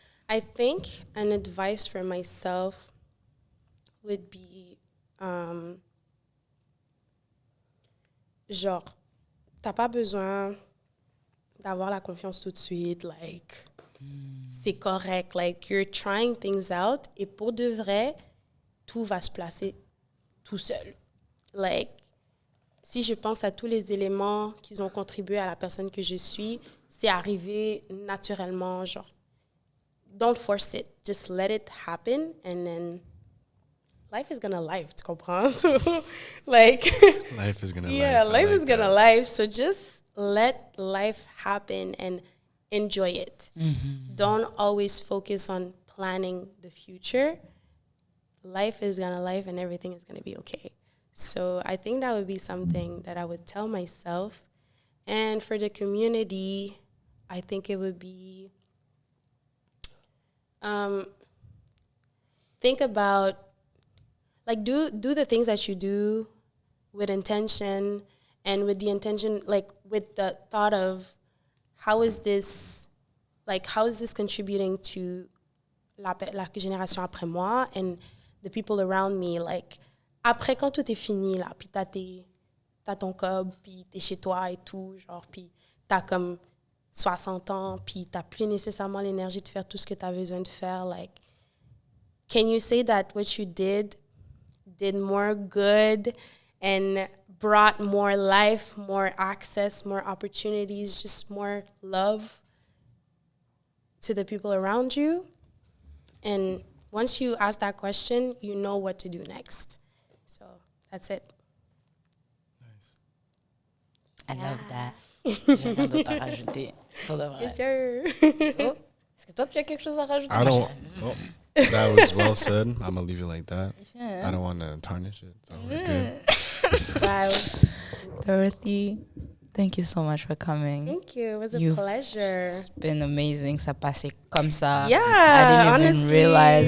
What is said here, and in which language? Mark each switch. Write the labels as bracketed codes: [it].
[en] I think an advice for myself would be, [fr] genre, t'as pas besoin d'avoir la confiance tout de suite, like, c'est correct, like, [en] you're trying things out, [fr] et pour de vrai, tout va se placer tout seul. Like, si je pense à tous les éléments qui ont contribué à la personne que je suis, c'est arrivé naturellement, genre, [en] don't force it. Just let it happen, and then life is gonna life, [fr] tu comprends? [en] So, like, Life is gonna yeah, life. I life is like gonna that. life. So just let life happen and enjoy it. Don't always focus on planning the future. Life is gonna life, and everything is gonna be okay. So I think that would be something that I would tell myself. And for the community, I think it would be think about, like do the things that you do with intention, and with the intention, like with the thought of how is this contributing to [fr] la génération après moi [en] and the people around me. [fr] Like après, quand tout est fini là, puis t'as ton cob, puis t'es chez toi et tout, genre, puis t'as comme 60 ans, puis t'as plus nécessairement l'énergie de faire tout ce que t'as besoin de faire. [en] Like, can you say that what you did more good and brought more life, more access, more opportunities, just more love to the people around you? And once you ask that question, you know what to do next. So that's it. I love that. [fr] J'ai rien d'autre à rajouter. Pour de vrai. [en] Yes, sir. [fr] Oh, est-ce que toi, tu as quelque chose à rajouter? [en] I don't. Oh, that was well said. I'm gonna leave it like that. Yeah. I don't want to tarnish it. So we're good. Wow. Dorothy, thank you so much for coming. Thank you. It was a You've pleasure. It's been amazing. [fr] Ça passait comme ça. [en] Yeah, I didn't honestly.